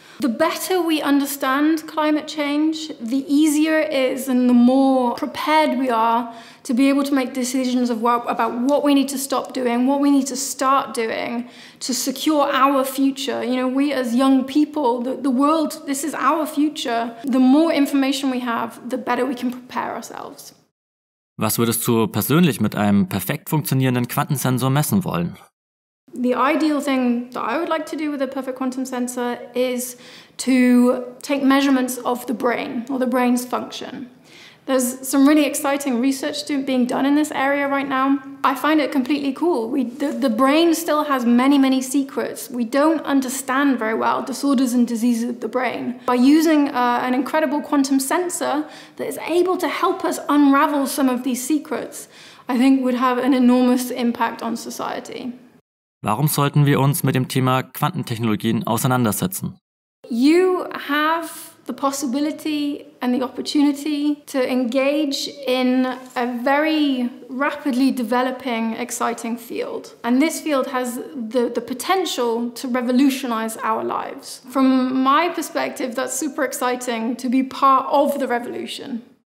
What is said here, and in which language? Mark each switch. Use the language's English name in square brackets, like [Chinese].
[English] The better we understand climate change, the easier it is and the more prepared we are to be able to make decisions about what we need to stop doing, what we need to start doing to secure our future. You know, we as young people, the world, this is our future. The more information we have, the better we can prepare ourselves. [German] Was würdest du persönlich mit einem perfekt funktionierenden Quantensensor messen wollen? [English] The ideal thing that I would like to do with a perfect quantum sensor is to take measurements of the brain or the brain's function. There's some really exciting research being done in this area right now. I find it completely cool. The brain still has many, many secrets. We don't understand very well disorders and diseases of the brain. By using an incredible quantum sensor that is able to help us unravel some of these secrets, I think would have an enormous impact on society. [German] Warum sollten wir uns mit dem Thema Quantentechnologien auseinandersetzen? [English] You have the possibility and the opportunity to engage in a very rapidly developing, exciting field. And this field has the potential to revolutionize our lives. From my perspective, that's super exciting to be part of the revolution.